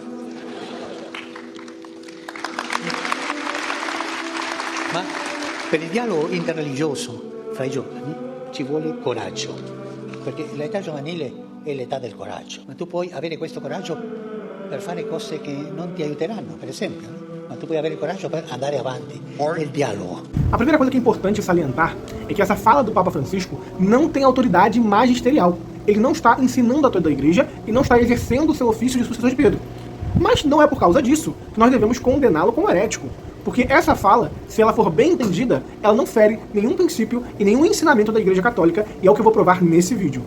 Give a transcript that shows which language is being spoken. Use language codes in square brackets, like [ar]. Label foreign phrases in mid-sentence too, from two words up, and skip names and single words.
[it] Ma per il dialogo interreligioso fra i giovani ci vuole coraggio, perché l'età giovanile è l'età del coraggio, ma tu puoi avere questo coraggio per fare cose che non ti aiuteranno, per esempio, no? Ma tu puoi avere coraggio per andare avanti nel dialogo. [pt] A primeira coisa que é importante salientar é que essa fala do Papa Francisco não tem autoridade magisterial. Ele não está ensinando a toda a igreja e não está exercendo o seu ofício de sucessor de Pedro. Mas não é por causa disso que nós devemos condená-lo como herético. Porque essa fala, se ela for bem entendida, ela não fere nenhum princípio e nenhum ensinamento da Igreja Católica, e é o que eu vou provar nesse vídeo.